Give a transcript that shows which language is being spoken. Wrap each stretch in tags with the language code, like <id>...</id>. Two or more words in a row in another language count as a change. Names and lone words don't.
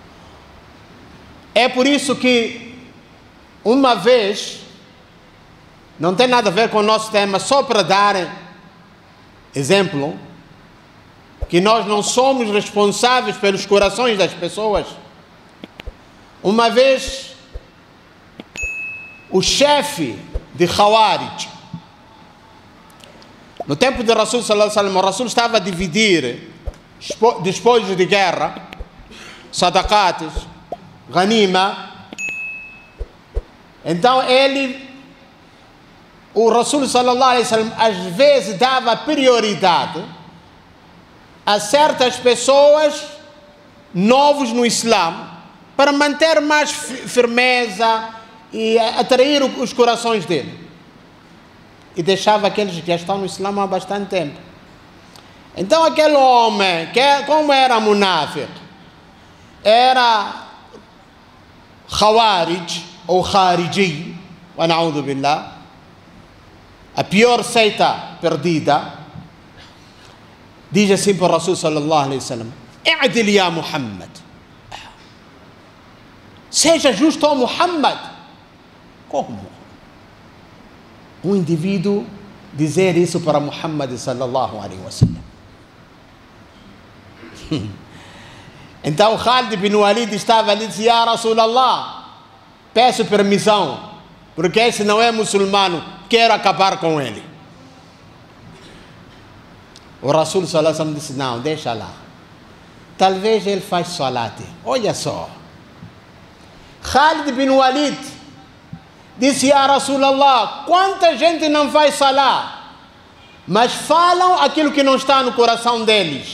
<pt>É por isso que uma vez não tem nada a ver com o nosso tema, só para dar exemplo, que nós não somos responsáveis pelos corações das pessoas. Uma vez, o chefe de Khawarij, no tempo de Rasul</pt> <ar>صلى الله عليه وسلم,</ar> <pt>o Rasul estava a dividir despojos de guerra, sadaqates, ghanima. Então o Rasul</pt> <ar>صلى الله عليه وسلم</ar> <pt>às vezes dava prioridade a certas pessoas novos no Islã para manter mais firmeza e atrair os corações dele. E deixava aqueles que já estão no Islã há bastante tempo. Então aquele homem, como era munáfiq, era Khawarij ou Khariji,</pt> <ar>ونعوذ بالله,</ar> <pt>a pior seita perdida, diz assim para o Rasul</pt> <ar>صلى الله عليه وسلم: "اعدل يا محمد",</ar> <pt>seja justo ao Muhammad. Como um indivíduo dizer isso para Muhammad</pt> <ar>صلى الله عليه وسلم?</ar> <pt>Então Khalid bin Walid estava ali e disse:</pt> <ar>"يا رسول الله,</ar> <pt>peço permissão, porque esse não é muçulmano, quero acabar com ele." O Rasul</pt> <ar>صلى الله عليه وسلم</ar> <pt>disse: "Não, deixa lá, talvez ele faz salat." Olha só, Khalid bin Walid disse:</pt> <ar>"يا رسول الله,</ar> <pt>quanta gente não faz salat, mas falam aquilo que não está no coração deles."</pt>